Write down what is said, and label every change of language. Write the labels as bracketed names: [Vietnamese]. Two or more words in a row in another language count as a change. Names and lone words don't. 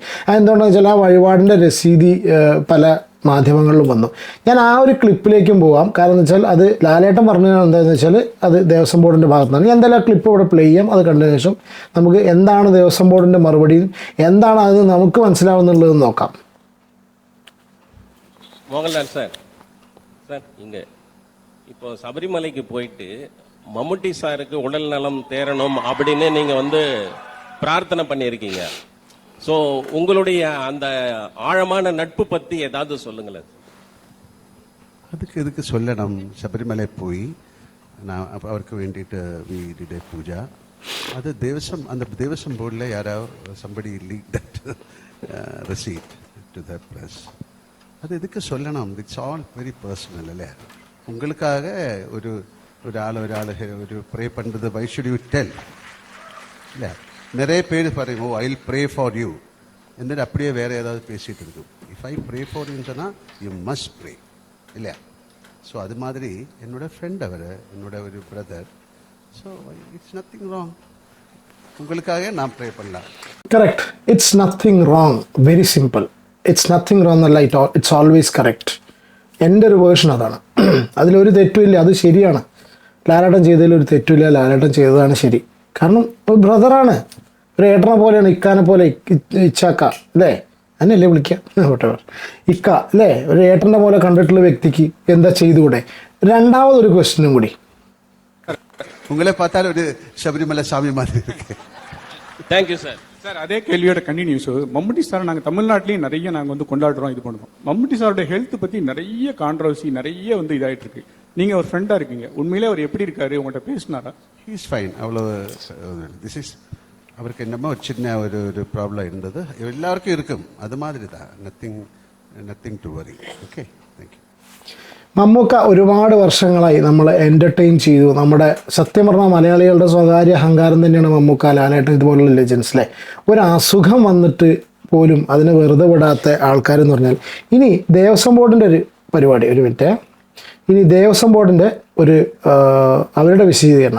[Malayalam] അതെന്തുകൊണ്ടാണെന്ന് വെച്ചാൽ ആ വഴിപാടിൻ്റെ രസീതി പല മാധ്യമങ്ങളിലും വന്നു. ഞാൻ ആ ഒരു ക്ലിപ്പിലേക്കും പോകാം. കാരണം എന്ന് വെച്ചാൽ അത് ലാലേട്ടൻ പറഞ്ഞത് എന്താണെന്ന് വെച്ചാൽ അത് ദേവസ്വം ബോർഡിൻ്റെ ഭാഗത്തു നിന്നാണ്. ഞാൻ എന്തായാലും ആ ക്ലിപ്പ് ഇവിടെ പ്ലേ ചെയ്യാം. അത് കണ്ടതിന് ശേഷം നമുക്ക് എന്താണ് ദേവസ്വം ബോർഡിൻ്റെ മറുപടിയും എന്താണ് അത് നമുക്ക് മനസ്സിലാവുന്നുള്ളതെന്ന് നോക്കാം. [Tamil] மோகன்லால் சார் இங்கே இப்போ சபரிமலைக்கு போயிட்டு மம்முட்டி சாருக்கு உடல் நலம் தேரணும் அப்படின்னு நீங்கள் பிரார்த்தனை பண்ணியிருக்கீங்க. ஸோ உங்களுடைய அந்த ஆழமான நட்பு பற்றி ஏதாவது சொல்லுங்களேன். இதுக்கு சொல்லணும். [Malayalam] ശബരിമല പോയി അവർക്ക് വേണ്ടിയിട്ട് [English] we did a [Malayalam] പൂജ. അത് ദേവസ്വം ബോർഡിൽ [English] யாரோ somebody leaked that receipt to the press. [Tamil] அது எதுக்கு சொல்லணும்? [English] it's all very personal അല്ലേ. உங்களுக்காக [Malayalam] ഒരാൾ ഒരു പ്രേ [English] பண்ணுறது why should you tell? [Tamil] இல்லை, நிறைய பேர் பாருங்க, [English] I will pray for you [Tamil] എന്നിട്ട് அப்படியே வேறு ஏதாவது பேசிகிட்டு இருக்கும். [English] If I pray for [Tamil] யூன்னு சொன்னால் [English] you must pray [Tamil] இல்லையா. ஸோ அது மாதிரி என்னோட ஃப்ரெண்ட் என்னோட ஒரு பிரதர். [English] So it's nothing wrong. [Tamil] உங்களுக்காக நான் ப்ரே பண்ணலாம். [English] Correct. It's nothing wrong. Very simple. It's nothing wrong എന്നല്ല, it's always correct. [Malayalam] എൻ്റെ ഒരു വേർഷൻ അതാണ്. അതിലൊരു തെറ്റുമില്ല, അത് ശരിയാണ്. ലാലേട്ടൻ ചെയ്തതിൽ ഒരു തെറ്റുമില്ല, ലാലേട്ടൻ ചെയ്തതാണ് ശരി. കാരണം ഒരു ബ്രദറാണ്, ഒരു ഏട്ടനെ പോലെയാണ്, ഇക്കാനെ പോലെ ഇച്ചാക്ക അല്ലേ, അതിനല്ലേ വിളിക്കുക ഇക്ക അല്ലേ, ഒരു ഏട്ടൻ്റെ പോലെ കണ്ടിട്ടുള്ള വ്യക്തിക്ക് എന്താ ചെയ്തുകൂടെ? രണ്ടാമതൊരു ക്വസ്റ്റ്യനും കൂടി. [Tamil] உங்களை பார்த்தால் ஒரு சபரிமலை சாமி மாதிரி இருக்கு. [English] Thank you sir. [Tamil] சார் அதே கேள்வியோட கண்டினியூஸ். மம்முட்டி சார் நாங்கள் தமிழ்நாட்டிலையும் நிறைய நாங்கள் வந்து கொண்டாடுறோம், இது பண்ணுறோம். மம்முட்டி சாரோட ஹெல்த் பற்றி நிறைய கான்ட்ரவர்சி, நிறைய வந்து இதாகிட்டு இருக்கு. நீங்கள் ஒரு ஃப்ரெண்டாக இருக்கீங்க, உண்மையிலே அவர் எப்படி இருக்காரு, உங்கள்கிட்ட பேசினாரா? [English] He's fine. [Tamil] அவ்வளோ [English] this is [Tamil] அவருக்கு என்னமோ ஒரு சின்ன ஒரு ப்ராப்ளம் இருந்தது, எல்லாருக்கும் இருக்கும், அது மாதிரி தான். [English] Nothing to worry. Okay, Thank you. [Malayalam] മമ്മൂക്ക ഒരുപാട് വർഷങ്ങളായി നമ്മളെ എൻ്റർടൈൻ ചെയ്തു. നമ്മുടെ സത്യം പറഞ്ഞാൽ മലയാളികളുടെ സ്വകാര്യ അഹങ്കാരം തന്നെയാണ് മമ്മൂക്ക, ലാലേട്ടൻ ഇതുപോലുള്ള ലെജൻസിലെ. ഒരു അസുഖം വന്നിട്ട് പോലും അതിനെ വെറുതെ വിടാത്ത ആൾക്കാരെന്ന് പറഞ്ഞാൽ, ഇനി ദേവസ്വം ബോർഡിൻ്റെ ഒരു പരിപാടി, ഒരു മിനിറ്റ്, ഇനി ദേവസ്വം ബോർഡിൻ്റെ ഒരു അവരുടെ വിശദീകരണം.